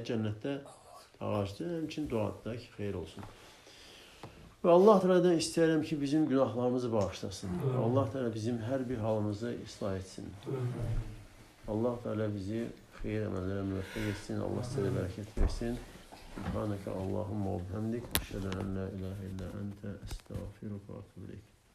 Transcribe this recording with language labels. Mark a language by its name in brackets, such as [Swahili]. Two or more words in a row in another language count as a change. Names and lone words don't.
[Azerbaijani] Cənnətdə ağacdır, həmçinin duadır ki, xeyir olsun. Və Allah Teala'dan istəyirəm ki, bizim günahlarımızı bağışlasın. Allah Teala bizim hər bir halımızı islah etsin. Allah Teala bizi xeyir əməllərə müvəffəq etsin. Allah sizə bərəkət versin. [Arabic] سبحانك اللهم وبحمدك. أشهد أن لا إله إلا أنت أستغفرك وأتوب إليك.